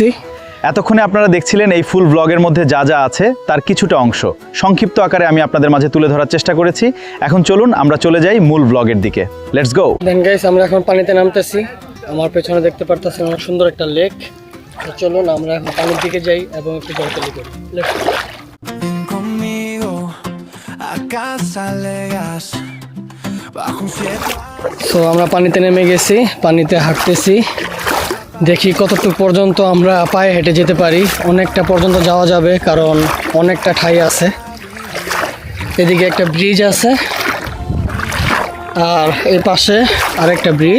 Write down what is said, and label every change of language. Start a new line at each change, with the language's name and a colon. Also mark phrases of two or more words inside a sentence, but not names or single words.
Bangla: এতক্ষণে আপনারা দেখছিলেন এই ফুল ব্লগের মধ্যে যা যা আছে তার কিছুটা অংশ সংক্ষিপ্ত আকারে আমি আপনাদের মাঝে তুলে ধরার চেষ্টা করেছি। এখন চলুন আমরা চলে যাই মূল ব্লগের দিকে।
English: Let's go. then guys
Bangla: আমরা এখন পানিতে নামতেছি। আমার পেছনে দেখতে পারতেছেন অনেক সুন্দর একটা লেক। তো চলুন আমরা এখন পানির দিকে যাই এবং একটু জলকেলি করি।
English: Let's go.
Spanish: ven conmigo a Casa Legas bajo un cielo.
Bangla: সো আমরা পানিতে নেমে গেছি, পানিতে হাঁটতেছি। দেখি কতটুকু পর্যন্ত আমরা পায়ে হেঁটে যেতে পারি। অনেকটা পর্যন্ত যাওয়া যাবে কারণ অনেকটা ঠাই আছে। এদিকে একটা ব্রিজ আছে আর এই পাশে আরেকটা ব্রিজ।